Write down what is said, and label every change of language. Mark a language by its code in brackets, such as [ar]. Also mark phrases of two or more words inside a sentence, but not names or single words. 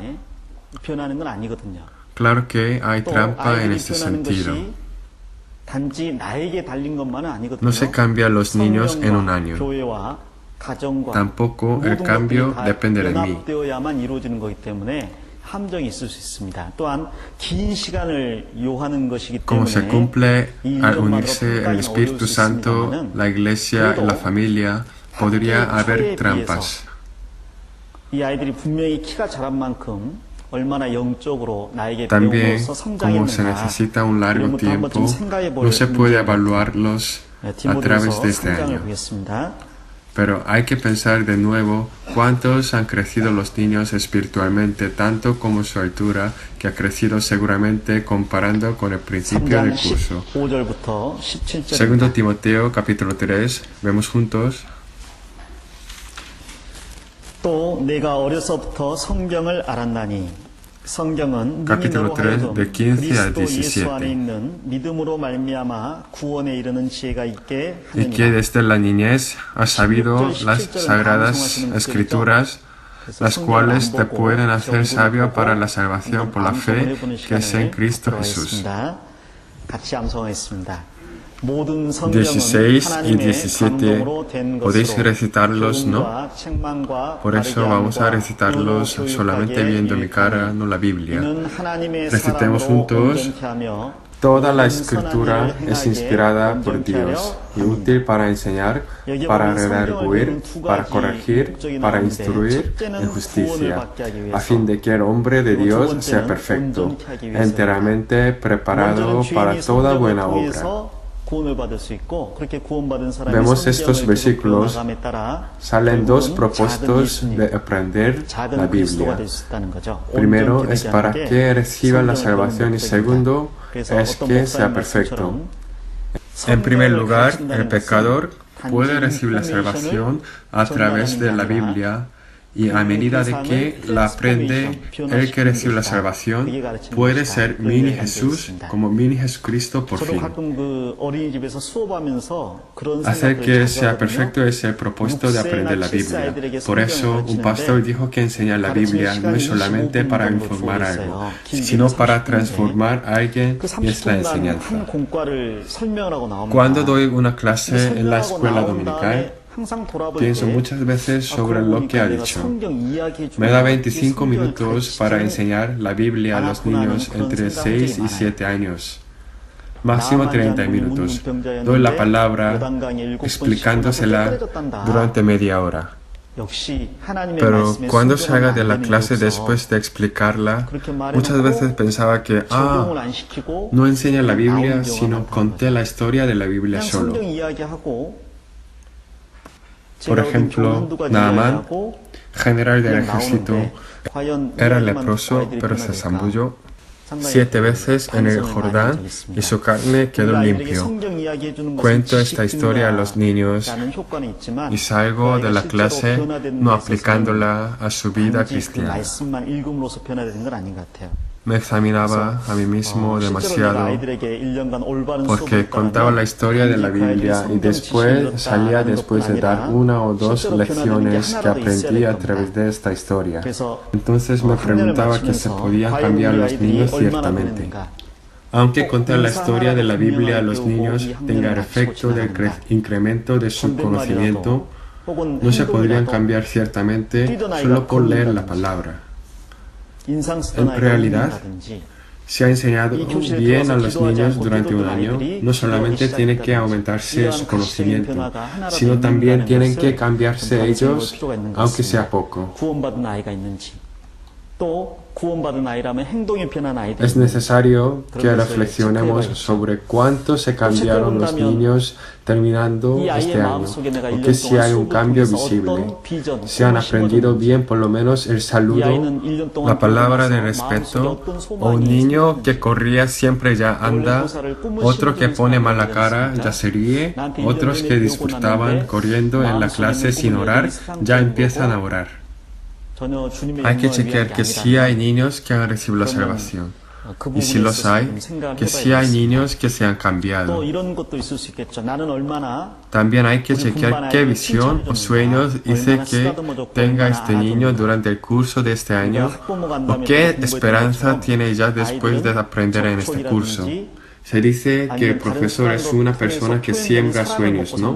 [es] Claro que hay trampa en este sentido. No se cambian los niños en un año. Tampoco el cambio depende de mí. [ko] 함정이 있을 수 있습니다. 또한 긴 시간을 요하는 것이기 [es] Como se [ko] 때문에 [es] cumple [ko] 이 [es] al [ko] 1년만으로 [es] unirse el [ko] 평가는 [es] Espíritu [ko] 어려울 수 [es] Santo, [ko] 있습니다만은 [es] la iglesia y la familia, podría haber trampas. [ko] 이 아이들이 분명히 키가 자란 만큼 얼마나 영적으로 나에게 [es] También, [ko] 배움으로써 [es] como se [ko] 성장했는가 [es] necesita un largo [ko] 이런 것도 한 [es] tiempo, [ko] 번쯤 생각해 볼 [es] no se puede [ko] 문제입니다. [es] evaluarlos a través [ko] 디모데후서 [es] de este [ko] 3장을 [es] año. [ko] 보겠습니다. [es] Pero hay que pensar de nuevo cuántos han crecido los niños espiritualmente, tanto como su altura, que ha crecido seguramente comparando con el principio [ko] 3장 [es] del curso. [ko] 15절부터 17절입니다. [es] Segundo Timoteo, capítulo 3, vemos juntos. [ko] 또 내가 어려서부터 성경을 알았나니 성경은 능히 [es] Capítulo [ko] 너로 [es] 3, [ko] 하여금 [es] de 15 a [ko] 그리스도 예수 안에 [es] 17. [ko] 있는 믿음으로 말미암아 구원에 이르는 지혜가 있게 [es] Y que [ko] 하느니라. [es] desde la niñez has sabido las sagradas escrituras, las cuales te pueden hacer sabio para la salvación por la fe que es en Cristo Jesús. [ko] 같이 암송하겠습니다. 모든 [es] 16 [ko] 성경은 [es] y [ko] 하나님의 [es] 17 [ko] 감동으로 된 [es] podéis [ko] 것으로 [es] recitarlos, ¿no? [ko] 교훈과 책망과 [es] Por eso vamos a recitarlos [ko] 바르게 [es] solamente [ko] 교육하게 [es] viendo mi cara, [ko] 유익하니 [es] no la Biblia. [ko] 이는 하나님의 [es] Recitemos [ko] 사람으로 [es] juntos. [ko] 온전케 하며 [es] Toda la [ko] 모든 [es] escritura [ko] 선한 일을 [es] es [ko] 행하게 [es] inspirada por [ko] 온전케 [es] Dios [ko] 하려 [es] y [ko] 함이니라. [es] útil para enseñar, [ko] 여기 [es] para [ko] 보면 성경을 [es] redarguir, [ko] 보는 두 [es] para [ko] 가지 [es] corregir, [ko] 목적이 [es] para [ko] 나오는데 [es] instruir [ko] 첫째는 [es] en [ko] 구원을 [es] justicia, [ko] 받게 하기 위해서 [es] a fin de que el hombre de [ko] 그리고 두 [es] Dios sea [ko] 번째는 [es] perfecto, [ko] 온전케 하기 위해서입니다. [es] enteramente preparado [ko] 먼저는 [es] para [ko] 죄인이 [es] toda [ko] 성경을 [es] buena obra. [ko] 통해서 구원을 받을 수 있고 그렇게 구원받은 사람이 [es] Vemos estos [ko] 성경을 [es] versículos, [ko] 배워나감에 따라 [es] salen dos [ko] 결국은 [es] propósitos de aprender la [ko] 작은 그리스도가 [es] Biblia. [ko] 될 수 있다는 거죠. [es] Primero [ko] 온전케 [es] es [ko] 되지 [es] para [ko] 않게 [es] que reciban la [ko] 성경을 [es] salvación y [ko] 배우는 [es] segundo [ko] 목적입니다. 그래서 [es] es [ko] 어떤 [es] que [ko] 목사님 [es] sea perfecto. [ko] 말씀처럼 [es] En primer [ko] 성경을 [es] lugar, [ko] 가르친다는 [es] el pecador [ko] 것은 [es] puede [ko] 단지 [es] recibir la [ko] 인포메이션을 [es] salvación a través de la [ko] 전달하는 게 아니라 [es] Biblia y a medida de que la aprende, el que recibe la salvación puede ser mini Jesús como mini Jesucristo por [ko] 저도 [es] fin. [ko] 가끔 그 어린이집에서 수업하면서 그런 [es] Hacer [ko] 생각을 [es] que [ko] 자주 [es] sea [ko] 하거든요. [es] perfecto es el propósito de aprender la Biblia. Por eso, un pastor dijo que enseñar la Biblia no es solamente para informar algo, sino para transformar a alguien [ko] 그 [es] y es la [ko] 30분간 [es] enseñanza. [ko] 한 공과를 설명을 하고 나옵니다. [es] Cuando doy una clase [ko] 그 [es] en la [ko] 설명하고 [es] escuela [ko] 나온 [es] dominical, [ko] 다음에 항상 돌아볼 [es] pienso [ko] 때 [es] muchas veces sobre [ko] 그러고 [es] lo [ko] 보니까 [es] que ha [ko] 내가 [es] dicho. [ko] 성경 이야기해 주는 [es] Me da [ko] 게 [es] 25 [ko] 성경을 [es] minutos para [ko] 가르치지는 [es] enseñar la Biblia a los niños entre 6 y 7 años. Máximo 30 minutos. Doy la palabra explicándosela durante media hora. [ko] 역시 하나님의 [es] Pero [ko] 말씀에 [es] cuando [ko] 순종하면 [es] salga de [ko] 안 [es] la [ko] 되는 [es] clase [ko] 게 없어. [es] después de explicarla, [ko] 그렇게 말해놓고 [es] muchas veces pensaba que, [ko] 적용을 안 시키고 [es] no enseña la Biblia, [ko] 나온 경우가 [es] sino [ko] 많다는 [es] conté [ko] 거죠. [es] la historia de la Biblia [ko] 그냥 [es] solo. [ko] 성경 이야기하고 [es] Por [ko] 제가 얻은 교훈 [es] ejemplo, [ko] 한두 가지 [es] Naaman, [ko] 이야기하고 [es] general del [ko] 그냥 [es] ejército, [ko] 나오는데 과연 [es] era [ko] 이야기만 [es] leproso, [ko] 아이들이 [es] pero se [ko] 변화될까? [es] zambulló [ko] 상당히 [es] 7 veces en el [ko] 반성을 많이 [es] Jordán [ko] 한 적이 있습니다. [es] y su carne quedó [ko] 우리 아이들에게 [es] limpio. [ko] 성경 이야기해 주는 것은 [es] Cuento [ko] 지식 [es] esta historia a los niños [ko] 증가라는 효과는 있지만 [es] y salgo de la [ko] 그 아이가 [es] clase [ko] 실제로 변화되는 [es] no [ko] 데 있어서는 [es] aplicándola a su vida [ko] 단지 그 [es] cristiana. [ko] 말씀만 읽음으로써 변화되는 건 아닌 것 같아요. [es] Me examinaba a mí mismo [ko] 실제로 내가 [es] demasiado [ko] 아이들에게 1년간 올바른 [es] porque [ko] 수업을 [es] contaba la historia de la Biblia y después salía después de dar una o dos lecciones que aprendí a través de esta historia. Entonces me preguntaba que se podían cambiar los niños ciertamente. Aunque contar la historia de la Biblia a los niños tenga el efecto del incremento de su conocimiento, no se podrían cambiar ciertamente solo por leer la palabra. En realidad, se ha enseñado bien a los niños durante un año, no solamente tiene que aumentarse su conocimiento, sino también tienen que cambiarse ellos, aunque sea poco. [ko] 구원받은 아이가 있는지 또 구원받은 아이라면 행동이 변한 아이들 [es] Es necesario que reflexionemos sobre cuánto se cambiaron los niños terminando este año, o que si hay un cambio visible, si han aprendido bien por lo menos el saludo, la palabra de respeto, o un niño que corría siempre ya anda, otro que pone mala cara ya se ríe, otros que disfrutaban corriendo en la clase sin orar ya empiezan a orar. Hay que chequear que sí hay niños que han recibido la salvación. Y si los hay, que sí hay niños que se han cambiado. [ko] 또 이런 것도 있을 수 있겠죠. 나는 얼마나 [es] También hay que chequear qué visión o sueños hice que tenga este niño durante el curso de este año o qué esperanza tiene ya después de aprender en este curso. Se dice que el profesor es una persona que siembra sueños, ¿no?